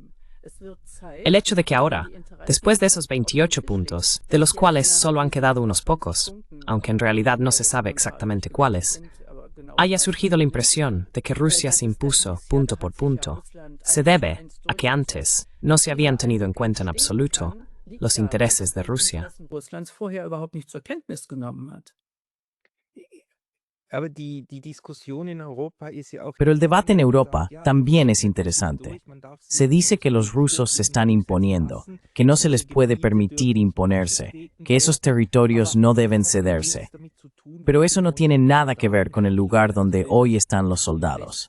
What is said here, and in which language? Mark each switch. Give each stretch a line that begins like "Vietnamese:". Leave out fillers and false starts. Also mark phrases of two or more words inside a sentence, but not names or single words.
Spanish: El hecho de que ahora, después de esos 28 puntos, de los cuales solo han quedado unos pocos, aunque en realidad no se sabe exactamente cuáles, haya surgido la impresión de que Rusia se impuso punto por punto, se debe a que antes no se habían tenido en cuenta en absoluto los intereses de Rusia.
German: Russlands vorher überhaupt nicht zur Kenntnis genommen hat. Aber die Diskussion in Europa ist ja auch.
Spanish: Pero el debate en Europa también es interesante. Se dice que los rusos se están imponiendo, que no se les puede permitir imponerse, que esos territorios no deben cederse. Pero eso no tiene nada que ver con el lugar donde hoy están los soldados.